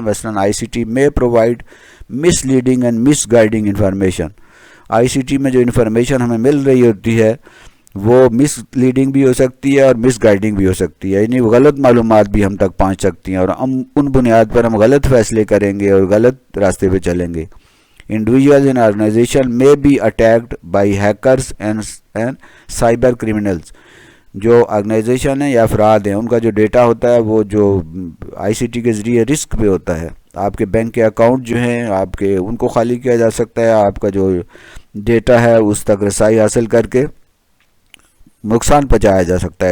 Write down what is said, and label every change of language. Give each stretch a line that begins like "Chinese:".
English: مثلاً I C T میں provide misleading and misguiding information.
Urdu: I C T میں جو انفارمیشن ہمیں مل رہی ہوتی ہے وہ مس لیڈنگ بھی ہو سکتی ہے اور مس گائیڈنگ بھی ہو سکتی ہے، یعنی غلط معلومات بھی ہم تک پہنچ سکتی ہیں اور ہم ان بنیاد پر ہم غلط فیصلے کریں گے اور غلط راستے پہ چلیں گے.
English: Individuals in organization may be attacked by hackers and cyber criminals.
Urdu: جو آرگنائزیشن ہیں یا افراد ہیں ان کا جو ڈیٹا ہوتا ہے وہ جو آئی سی ٹی کے ذریعے رسک پہ ہوتا ہے. آپ کے بینک کے اکاؤنٹ جو ہیں آپ کے ان کو خالی کیا جا سکتا ہے، آپ کا جو ڈیٹا ہے اس تک رسائی حاصل کر کے نقصان پہنچایا جا سکتا ہے.